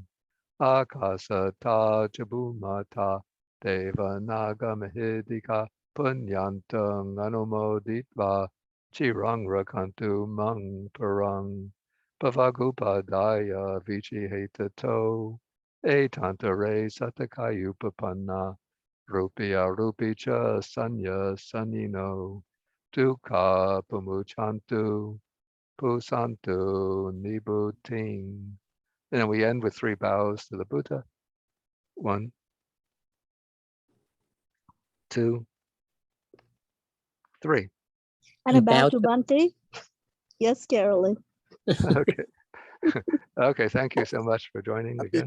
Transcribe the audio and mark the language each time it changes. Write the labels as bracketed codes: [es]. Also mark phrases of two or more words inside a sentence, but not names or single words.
[pi] Akasa ta chabumata deva naga mahidika punyantang anumoditva chirang rakantu mang parang pavagupadaya vichihetato etantare satakayupapanna rupya rupicha sanya sanino dukkha pamuchantu pusantu nibuting. [en] And then we end with 3 bows to the Buddha. 1, 2, 3. And a bow to Bhante. Yes, Carolyn. Okay. Okay, thank you so much for joining again.